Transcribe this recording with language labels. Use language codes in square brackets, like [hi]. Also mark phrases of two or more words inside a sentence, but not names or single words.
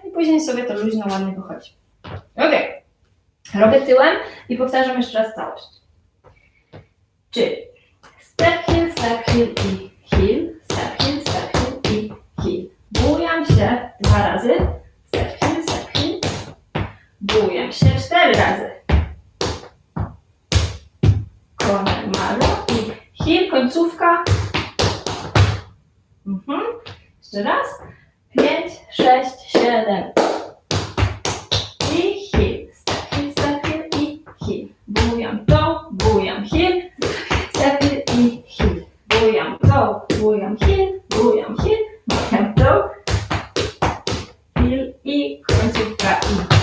[pl] I później sobie to luźno, ładnie wychodzi. Ok. Robię tyłem i powtarzam jeszcze raz całość. [en] Czyli step, heel i heel, step, heel i heel. [pl] Bujam się 2 razy, [en] step, heel. [pl] Bujam się 4 razy. Connemara i heel, końcówka. Jeszcze raz. 5, 6, 7. [en] I heel, step, heel i heel. [pl] Bujam to, bujam [en] heel, step [pl] i heel. Bujam to, bujam heel, bujam to, heel i końcówka i.